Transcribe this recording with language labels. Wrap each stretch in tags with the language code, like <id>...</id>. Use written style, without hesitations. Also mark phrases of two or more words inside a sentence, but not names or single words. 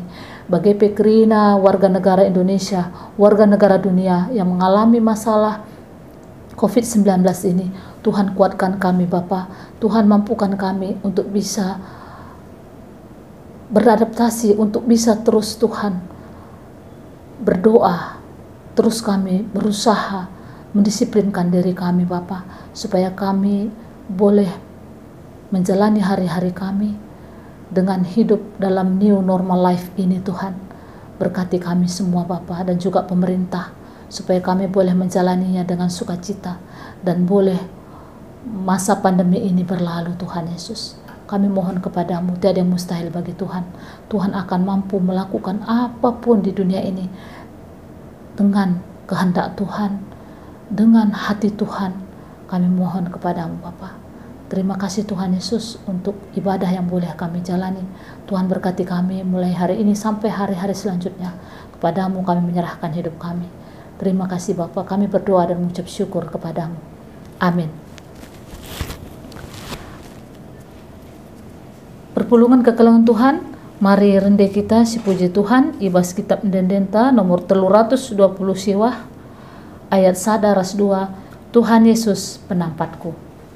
<id>Bagi pekerina warga negara Indonesia, warga negara dunia yang mengalami masalah COVID-19 ini, Tuhan kuatkan kami Bapa. Tuhan mampukan kami untuk bisa beradaptasi, untuk bisa terus Tuhan berdoa, terus kami berusaha mendisiplinkan diri kami Bapa, supaya kami boleh menjalani hari-hari kami dengan hidup dalam</id> <en>new normal life</en> <id>ini Tuhan. Berkati kami semua Bapa dan juga pemerintah supaya kami boleh menjalaninya dengan sukacita dan boleh masa pandemi ini berlalu Tuhan Yesus. Kami mohon kepadamu, tiada yang mustahil bagi Tuhan. Tuhan akan mampu melakukan apapun di dunia ini dengan kehendak Tuhan, dengan hati Tuhan. Kami mohon kepadamu Bapa. Terima kasih Tuhan Yesus untuk ibadah yang boleh kami jalani. Tuhan berkati kami mulai hari ini sampai hari-hari selanjutnya. Kepadamu kami menyerahkan hidup kami. Terima kasih Bapa, kami berdoa dan mengucap syukur kepadamu. Amin.</id> <btx>Perpulungan kekelangan Tuhan, mari rende kita si puji Tuhan, ibas kitab Dendenta nomor 320 siwah, ayat 1 ras 2, Tuhan Yesus penampatku.</btx>